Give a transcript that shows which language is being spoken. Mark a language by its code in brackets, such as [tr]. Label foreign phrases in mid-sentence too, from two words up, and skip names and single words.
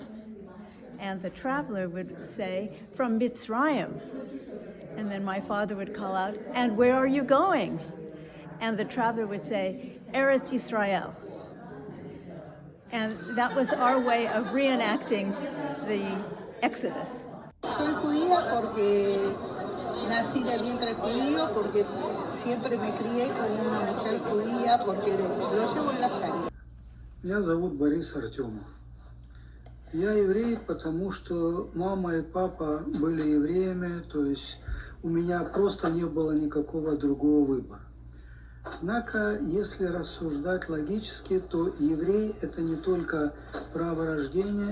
[en] And the traveler would say, "From Mitzrayim." And then my father would call out, "And where are you going?" And the traveler would say, "Eretz Yisrael." And that was our way of reenacting the Exodus. [es] Soy judía porque nací de vientre judío, porque siempre me crié con una mujer judía, porque lo llevo en la sangre. [ru] Меня зовут Борис Артемов. Я еврей, потому что мама и папа были евреями, то есть у меня просто не было никакого другого выбора. Однако, если рассуждать логически, то еврей – это не только право рождения,